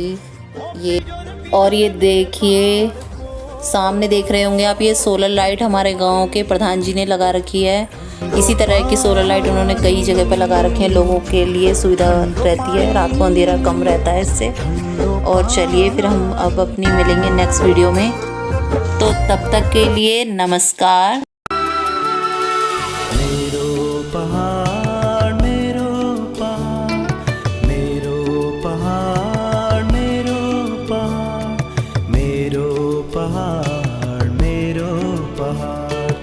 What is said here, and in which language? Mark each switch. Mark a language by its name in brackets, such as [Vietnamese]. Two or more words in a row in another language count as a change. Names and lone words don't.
[Hindi] ये और ये देखिए सामने देख रहे होंगे आप, ये सोलर लाइट हमारे गांव के प्रधान जी ने लगा रखी है। इसी तरह की सोलर लाइट उन्होंने कई जगह पर लगा रखी है, लोगों के लिए सुविधा रहती है, रात को अंधेरा कम रहता है इससे। और चलिए फिर हम अब अपनी मिलेंगे [English] next video [Hindi] में, तो तब तक के लिए नमस्कार। [Garhwali] मेरो पहाड़ मेरो पहाड़ मेरो पहाड़ मेरो पहाड़ मेरो पहाड़ मेरो पहाड़।